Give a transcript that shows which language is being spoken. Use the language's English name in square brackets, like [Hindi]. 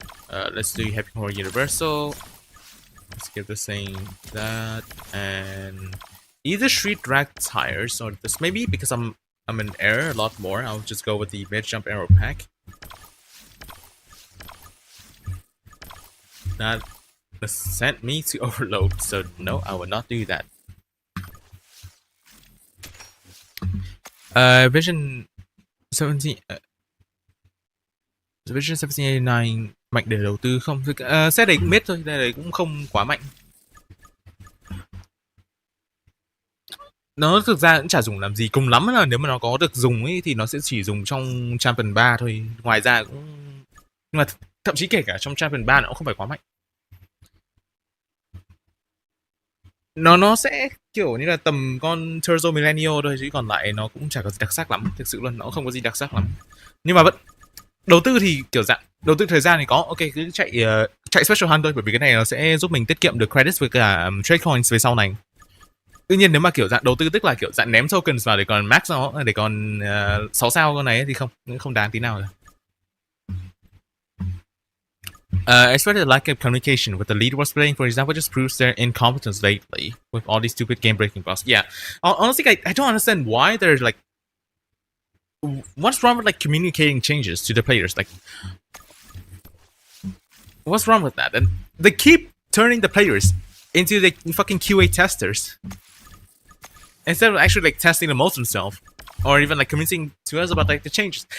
[English] Let's do heavy core universal. Let's give this thing that, and either street drag tires or this. Maybe because I'm in air a lot more, I'll just go with the mid jump arrow pack. That sent me to overload, so no, I will not do that. [Vietnamese] Vision 17 Vision 1789 mạnh để đầu tư không? Set này cũng mid thôi, đây này cũng không quá mạnh. Nó thực ra cũng chả dùng làm gì, cùng lắm là nếu mà nó có được dùng ấy thì nó sẽ chỉ dùng trong Champion 3 thôi. Ngoài ra cũng, nhưng mà thậm chí kể cả trong Champion 3 nó cũng không phải quá mạnh. Nó sẽ kiểu như là tầm con Turzo Millennial thôi, chứ còn lại nó cũng chả có gì đặc sắc lắm, thực sự luôn, nó không có gì đặc sắc lắm. Nhưng mà vẫn đầu tư thì kiểu dạng đầu tư thời gian thì có, ok, cứ chạy Special Hunt thôi, bởi vì cái này nó sẽ giúp mình tiết kiệm được credits với cả trade coins về sau này. Tuy nhiên nếu mà kiểu dạng đầu tư tức là kiểu dạng ném tokens vào để còn max nó, để còn 6 sao con này thì không đáng tí nào rồi. [English] Expected lack of communication with the lead was playing, for example, just proves their incompetence lately with all these stupid game-breaking bugs. Yeah, honestly, I don't understand why they're like. What's wrong with like communicating changes to the players? Like, what's wrong with that? And they keep turning the players into the fucking QA testers instead of actually like testing the modes themselves, or even like communicating to us about like the changes.